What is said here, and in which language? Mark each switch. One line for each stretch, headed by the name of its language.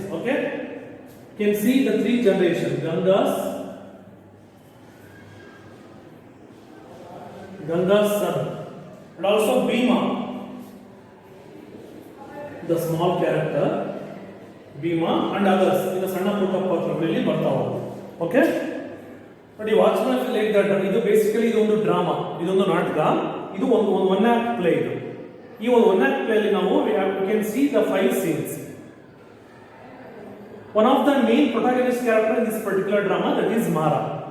English: Okay, you can see the 3 generations: Ganga's son, and also Bhima, the small character, Bhima, and others.
Kannada: In ಸಣ್ಣ ಪುಟ್ಟ ಪಾತ್ರಗಳಲ್ಲಿ ಬರ್ತಾ ಹೋಗುತ್ತೆ. Okay, but ಈ watchman
English: Like that.
Kannada: ಇದು basically ಇದೊಂದು ಡ್ರಾಮಾ, ಇದೊಂದು ನಾಟಕ, ಇದು ಒಂದು ಒನ್ ಆಕ್ಟ್ ಪ್ಲೇ. ಇದು ಈ ಒಂದು
English: one act play
Kannada: ಅಲ್ಲಿ ನಾವು
English: Can see the 5 scenes. One of the main protagonist character in this particular drama, that is Mara.